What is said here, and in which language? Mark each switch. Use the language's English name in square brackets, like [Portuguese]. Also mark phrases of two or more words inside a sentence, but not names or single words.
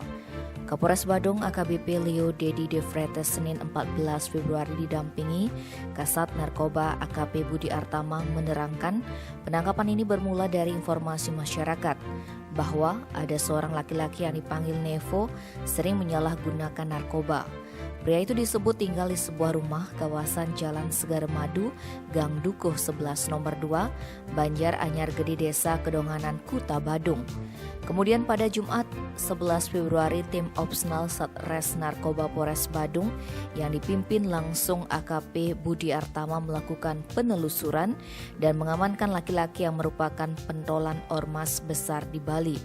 [Indonesian] Kapolres Badung AKBP Leo Dedi De Vretes Senin 14 Februari didampingi Kasat Narkoba AKP Budi Artama menerangkan penangkapan ini bermula dari informasi masyarakat bahwa ada seorang laki-laki yang dipanggil Nevo sering menyalahgunakan narkoba. Pria itu disebut tinggal di sebuah rumah kawasan Jalan Segar Madu, Gang Dukuh 11 nomor 2, Banjar Anyar Gede Desa Kedonganan, Kuta Badung. Kemudian pada Jumat 11 Februari tim Opsnal Satres Narkoba Polres Badung yang dipimpin langsung AKP Budi Artama melakukan penelusuran dan mengamankan laki-laki yang merupakan pentolan ormas besar di Bali.